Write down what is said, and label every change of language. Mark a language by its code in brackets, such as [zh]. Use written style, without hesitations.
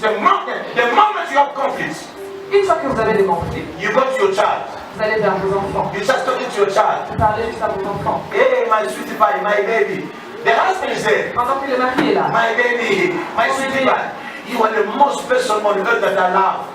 [en] the moment you have conflict, [fr] une fois que vous avez des conflits, [en] you go to your child. [fr] vous allez vers vos enfants. [en] You just talking to your child. [fr] Vous parlez juste à vos enfants. [en] Hey, my sweetie pie, my baby. The husband is there. [fr] Pendant que le mari est là, [en] My baby, my sweetie pie. You are the most person on earth that I love.